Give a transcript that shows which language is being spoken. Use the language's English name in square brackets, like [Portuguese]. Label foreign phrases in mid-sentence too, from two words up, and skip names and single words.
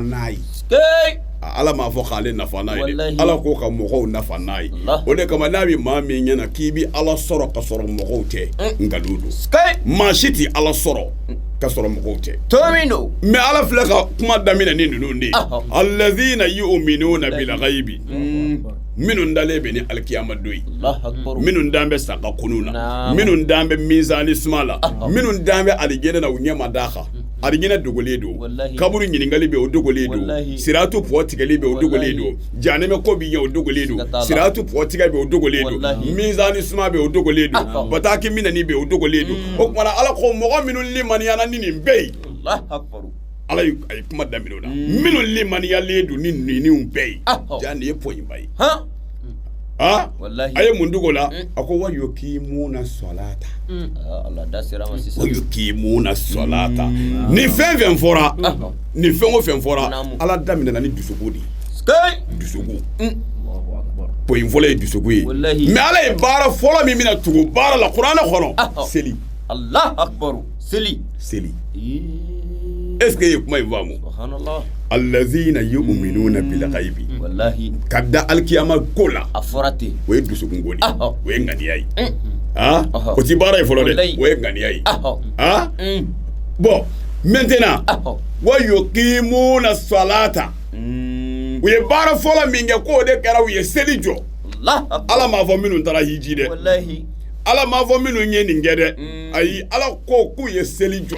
[Bambara] n'a ye ala m'a fɔ k'ale nafa n'a ye dɛ ala ko ka mɔgɔw nafa n'a ye o de kama n'a bɛ maa min ɲɛna k'i bɛ ala sɔrɔ ka sɔrɔ mɔgɔw tɛ nkalon don maa si tɛ ala sɔrɔ ka sɔrɔ mɔgɔw tɛ mɛ ala filɛ ka kuma daminɛ ni ninnu de ye [Arabic] الذين يؤمنون بالغيب [Bambara] minnu dalen bɛ ni alikiyama don ye minnu dan bɛ saga kunu na minnu dan bɛ mizani suma la minnu dan bɛ alijɛnɛ na u ɲɛ ma d'a kan alijɛnɛ dogolen don kaburu ɲininkali bɛ o dogolen don siratu pɔ tigɛli bɛ o dogolen don janɛmɛ ko bi ɲɛ o dogolen don siratu pɔ tigɛ bɛ o dogolen don mizani suma bɛ o dogolen don bataki minɛni bɛ o dogolen don o kumana ala ko mɔgɔ minnu limaniyana ni nin bɛɛ ye ala ye kuma daminɛ o la minnu limaniyalen don ni ninnu bɛɛ ye jaa nin ye pɔɲiba ye a ye mun dogo la a ko [Arabic] ويقيمون الصلاة ويقيمون الصلاة [Bambara] ni fɛn fɛn fɔra ni fɛn o fɛn fɔra ala daminɛna ni dusukun de dusukun pɔɲi fɔlɔ ye dusukun ye mɛ ala ye baara fɔlɔ min bɛna tugu baara la kuranɛ kɔnɔ seli [Arabic] الله أكبر seli [French] est-ce que [Bambara] ye kuma in faamu [Arabic] الذين يؤمنون بالغيب [Bambara] wallahi ka da alkiyama ko la a fɔra ten o ye dusukun ko de o ye ŋaniya ye o ti baara ye fɔlɔ dɛ o ye ŋaniya ye [French] bon maintenant [Arabic] ويقيمون الصلاة [Bambara] u ye baara fɔlɔ min kɛ k'o de kɛra u ye seli jɔ ala m'a fɔ minnu taara hiji dɛ ala m'a fɔ minnu ye nin kɛ dɛ ayi ala ko k'u ye seli jɔ